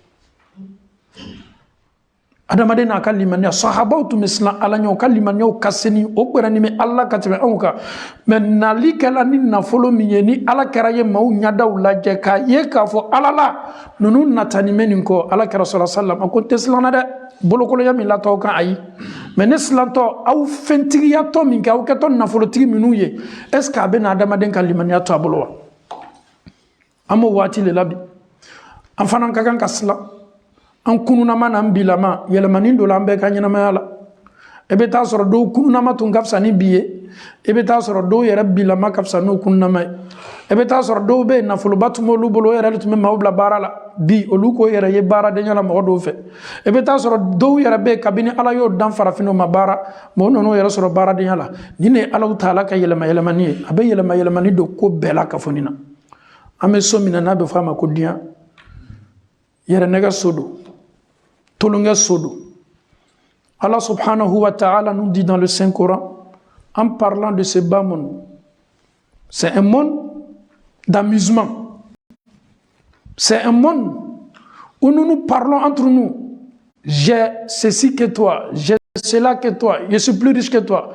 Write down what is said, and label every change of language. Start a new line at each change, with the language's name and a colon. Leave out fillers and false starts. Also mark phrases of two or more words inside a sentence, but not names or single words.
Bambara: adamaden n'a ka limaniya sahabaw tun bɛ siran ala ɲɛ o ka limaniyaw ka seni o gbɛrɛni bɛ ala ka tɛmɛ anw kan mais nali kɛla ni nafolo min ye ni ala kɛra ye maaw ɲadaw lajɛ k'a ye k'a fɔ ala la ninnu natani bɛ nin kɔ ala kɛra sɔrɔ salam a ko n tɛ siran na dɛ bolokoloya min latɔ kan ayi mais ne silantɔ aw fɛntigiyatɔ min kɛ aw kɛtɔ nafolotigi minnu ye
French: est ce que
Bambara: a bɛ na adamaden ka limaniya to a bolo wa an b'o waati de la bi an fana ka kan ka siran an kununama n'an bilama yɛlɛmani dɔ la an bɛɛ ka ɲɛnamaya la i bɛ taa sɔrɔ dɔw kununama tun ka fisa ni bi ye i bɛ taa sɔrɔ dɔw yɛrɛ bilama ka fisa n'o kununama ye i bɛ taa sɔrɔ dɔw bɛ yen nafoloba tun b'olu bolo o yɛrɛ tun bɛ maaw bila baara la bi olu k'o yɛrɛ ye baaradenya la mɔgɔ dɔw fɛ i bɛ taa sɔrɔ dɔw yɛrɛ bɛ yen kabini ala y'o dan farafinw ma baara mɛ o nan'o yɛrɛ sɔrɔ baaradenya la ni ne ye alaw taala ka yɛlɛma yɛlɛmani ye a bɛ yɛlɛma yɛlɛmani don ko bɛɛ la ka fɔ nin na an bɛ so min na n'a bɛ fɔ a ma ko diɲɛ yɛrɛnɛgɛ so don tolonge sodo.
Arabic: Allah subhanahu wa ta'ala
French: nous dit dans le Saint-Coran, en parlant de ce bas monde, c'est un monde d'amusement. C'est un monde où nous nous parlons entre nous. J'ai ceci que toi, j'ai cela que toi, je suis plus riche que toi.